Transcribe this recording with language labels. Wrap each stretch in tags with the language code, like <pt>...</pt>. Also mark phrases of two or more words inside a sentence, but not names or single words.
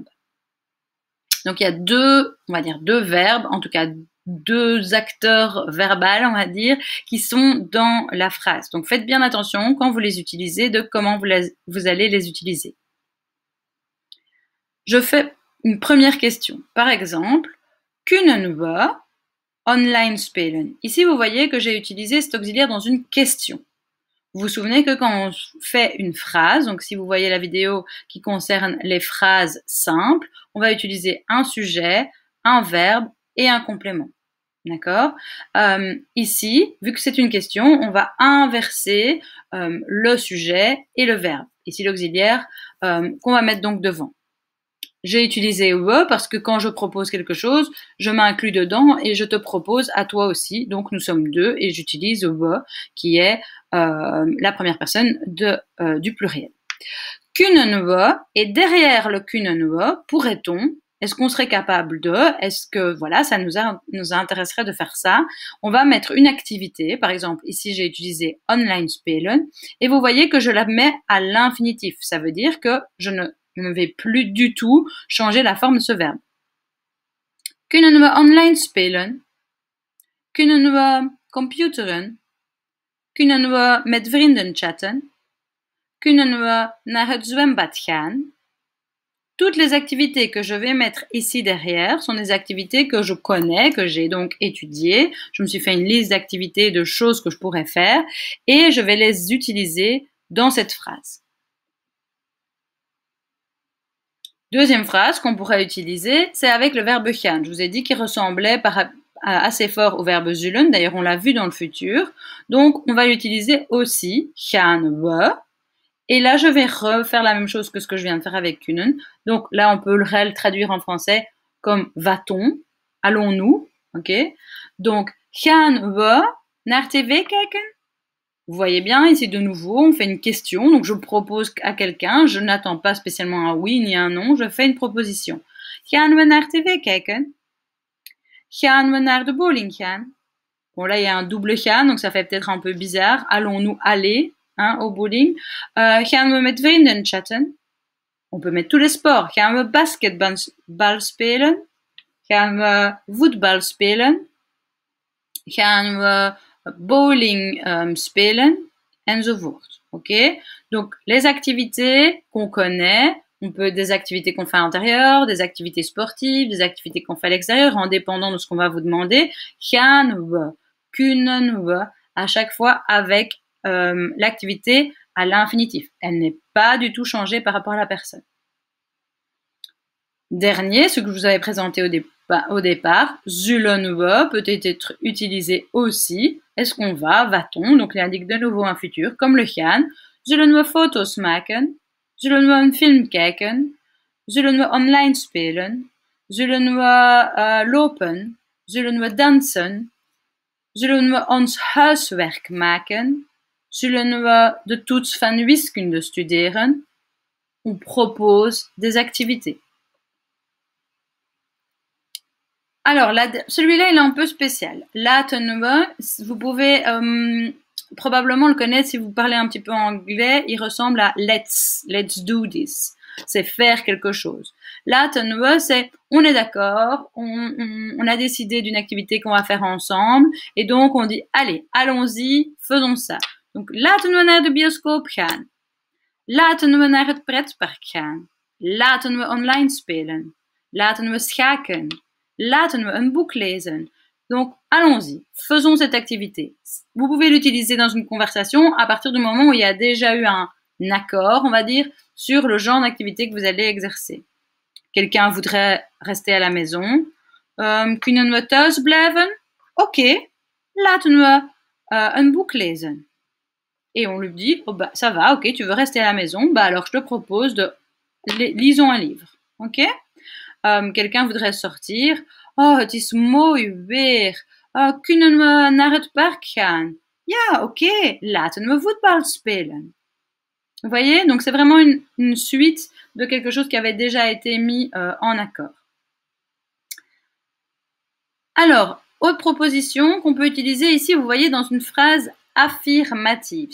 <fr>Donc il y a deux verbes, en tout cas deux acteurs verbales, on va dire, qui sont dans la phrase. Donc faites bien attention quand vous les utilisez de comment vous allez les utiliser. Je fais une première question. Par exemple,</fr> <nl>kunnen we online spelen?</nl> <fr>Ici, vous voyez que j'ai utilisé cet auxiliaire dans une question. Vous vous souvenez que quand on fait une phrase, donc si vous voyez la vidéo qui concerne les phrases simples, on va utiliser un sujet, un verbe et un complément. D'accord? Ici, vu que c'est une question, on va inverser le sujet et le verbe. Ici, l'auxiliaire qu'on va mettre donc devant. J'ai utilisé we parce que quand je propose quelque chose, je m'inclus dedans et je te propose à toi aussi. Donc nous sommes deux et j'utilise we qui est la première personne du pluriel.</fr> <nl>Kunnen we,</nl> <fr>et derrière le</fr> <nl>kunnen we,</nl> <fr>pourrait-on, est-ce qu'on serait capable de, est-ce que voilà, ça nous intéresserait de faire ça? On va mettre une activité, par exemple ici j'ai utilisé</fr> <nl>online spelen</nl> <fr>et vous voyez que je la mets à l'infinitif. Ça veut dire que je ne vais plus du tout changer la forme de ce verbe.</fr> <nl>Kunnen we online spelen? Kunnen we computeren? Kunnen we met vrienden chatten? Kunnen we naar het zwembad gaan?</nl> <fr>Toutes les activités que je vais mettre ici derrière sont des activités que je connais, que j'ai donc étudiées. Je me suis fait une liste d'activités, de choses que je pourrais faire et je vais les utiliser dans cette phrase. Deuxième phrase qu'on pourrait utiliser, c'est avec le verbe gaan. Je vous ai dit qu'il ressemblait assez fort au verbe zullen. D'ailleurs, on l'a vu dans le futur. Donc, on va l'utiliser aussi,</fr> <nl>gaan we.</nl> <fr>Et là, je vais refaire la même chose que ce que je viens de faire avec kunnen. Donc là, on peut le traduire en français comme va-t-on, allons-nous, ok? Donc,</fr> <nl>gaan we naar tv kijken?</nl> <fr>Vous voyez bien, ici de nouveau, on fait une question. Donc je propose à quelqu'un, je n'attends pas spécialement un oui ni un non, je fais une proposition.</fr> <nl>Gaan we naar tv kijken? Gaan we naar de bowling gaan?</nl> <fr>Bon là, il y a un double gaan, donc ça fait peut-être un peu bizarre. Allons-nous aller au bowling?</fr> <nl>Gaan we met vrienden chatten?</nl> <fr>On peut mettre tous les sports.</fr> <nl>Gaan we basketbal spelen? Gaan we voetbal spelen? Gaan we bowling spelen, enzovoort.</nl> <fr>Ok? Donc, les activités qu'on connaît, on peut des activités qu'on fait à l'intérieur, des activités sportives, des activités qu'on fait à l'extérieur, en dépendant de ce qu'on va vous demander.</fr> <nl>Gaan we, kunnen we,</nl> <fr>à chaque fois avec l'activité à l'infinitif. Elle n'est pas du tout changée par rapport à la personne. Dernier, ce que je vous avais présenté au départ,</fr> <nl>zullen we</nl> <fr>peut être utilisé aussi. Est-ce qu'on va? Va-t-on? Donc il indique de nouveau un futur, comme le gaan.</fr> <nl>Zullen we foto's maken? Zullen we een film kijken? Zullen we online spelen? Zullen we lopen? Zullen we dansen? Zullen we ons huiswerk maken? Zullen we de toets van wiskunde studeren?</nl> <fr>On propose des activités. Alors, celui-là, il est un peu spécial.</fr> <nl>Laten we,</nl> <fr>vous pouvez probablement le connaître si vous parlez un petit peu anglais. Il ressemble à</fr> <en>let's do this.</en> <fr>C'est faire quelque chose.</fr> <nl>Laten we,</nl> <fr>c'est on est d'accord, on a décidé d'une activité qu'on va faire ensemble et donc on dit allez, allons-y, faisons ça. Donc,</fr> <nl>laten we naar de bioscoop gaan. Laten we naar het pretpark gaan. Laten we online spelen. Laten we schaken. Laten we een boek lezen.</nl> <fr>Donc, allons-y. Faisons cette activité. Vous pouvez l'utiliser dans une conversation à partir du moment où il y a déjà eu un accord, on va dire, sur le genre d'activité que vous allez exercer. Quelqu'un voudrait rester à la maison.</fr> <nl>Kunnen we thuis blijven? Oké, laten we een boek lezen.</nl> <fr>Et on lui dit, oh bah, ça va, ok, tu veux rester à la maison, bah alors je te propose de lisons un livre, ok? Quelqu'un voudrait sortir,</fr> <nl>oh, het is mooi weer, kunnen we naar het park gaan? Ja, ok, laten we voetbal spelen.</nl> <fr>Vous voyez, donc c'est vraiment une suite de quelque chose qui avait déjà été mis en accord. Alors, autre proposition qu'on peut utiliser ici, vous voyez, dans une phrase affirmative.</fr>